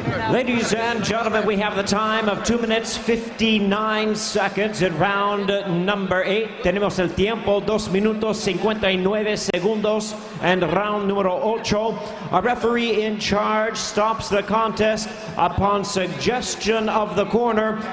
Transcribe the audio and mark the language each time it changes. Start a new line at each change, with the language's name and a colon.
English: Ladies and gentlemen, we have the time of 2 minutes 59 seconds in round number 8.
Spanish: Tenemos el tiempo 2 minutos 59 segundos
English: and
Spanish: round número 8.
English: A referee in charge stops the contest upon suggestion of the corner.